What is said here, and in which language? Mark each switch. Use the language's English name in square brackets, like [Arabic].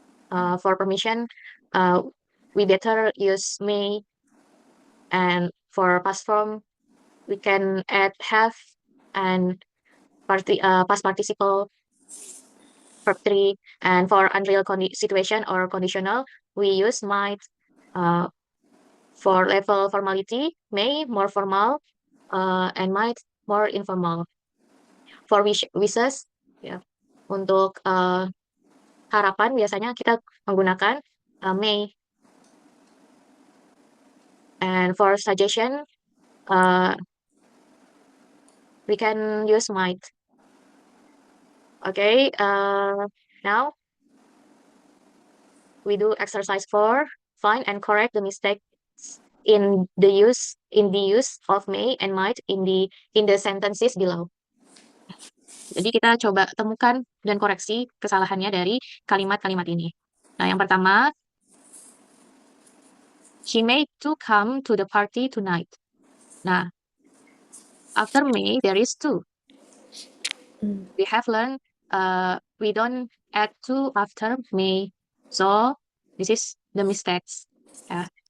[English] For permission, we better use may, and for past form, we can add have and past participle, verb 3, and for unreal situation or conditional, we use might. For level formality, may more formal, and might more informal. For wishes, ya. [Indonesian] Untuk harapan biasanya kita menggunakan may. [English] And for suggestion, we can use might. Okay, now we do exercise 4. Find and correct the mistakes in the use of may and might in the sentences below. [Indonesian] Jadi kita coba temukan dan koreksi kesalahannya dari kalimat-kalimat ini. [English] Nah, [Indonesian] yang pertama, [English] she may to come to the party tonight. Nah, after may there is to. We have learned we don't add to after may. So this is the mistakes. Yeah.